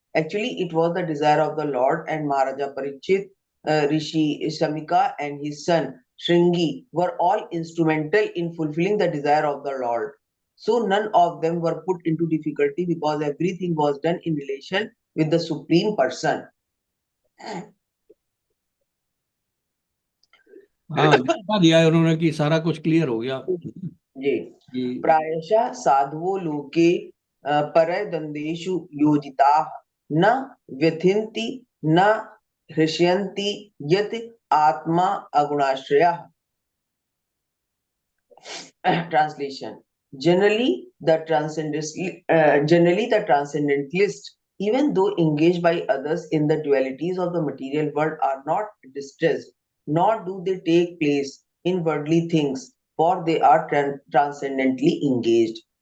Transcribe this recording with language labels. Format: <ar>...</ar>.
<en>Actually, it was the desire of the Lord, and Maharaja Parikshit, Rishi Samika, and his son Shringi were all instrumental in fulfilling the desire of the Lord. So none of them were put into difficulty because everything was done in relation with the Supreme Person.</en> <hi>हाँ, बता दिया है उन्होंने कि सारा कुछ clear हो गया जी।</hi> <sa>प्रायशः साधवो लोके परदंदेषु योजिताः न व्यथिन्ति न हृष्यन्ति यत् आत्मा अगुणाश्रयः।</sa> <en>Translation: Generally, the transcendentalists, even though engaged by others in the dualities of the material world, are not distressed, nor do they take place in worldly things, for they are transcendently engaged.</en>